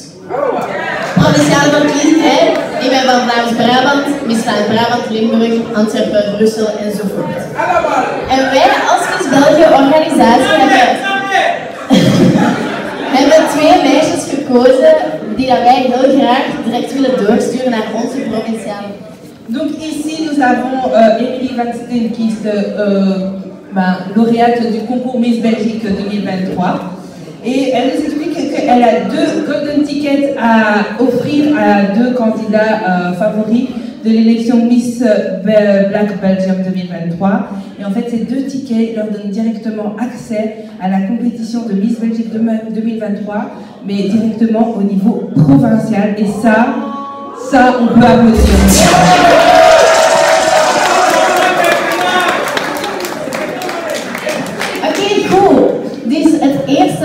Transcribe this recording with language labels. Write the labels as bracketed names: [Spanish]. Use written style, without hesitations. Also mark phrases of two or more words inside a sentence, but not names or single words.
[Dutch] Provinciale verkiezing, hè? Ik ben van Vlaams-Brabant, Miss Vlaams-Brabant, Limburg, Antwerpen, Brussel enzovoort. En wij als Miss België organisatie hebben 2 meisjes gekozen die dat wij heel graag direct willen doorsturen naar onze provinciale. [French] Donc ici nous avons Emilie Van Steen qui est lauréate du concours Miss Belgique 2023 et elle nous explique qu'elle a 2 [English] golden tickets [French] à offrir à 2 candidats favoris de l'élection Miss Black Belgium 2023. Et en fait, ces 2 tickets leur donnent directement accès à la compétition de Miss Belgique 2023, mais directement au niveau provincial. Et ça on peut applaudir. Ok, cool. [Dutch] Dus het eerste...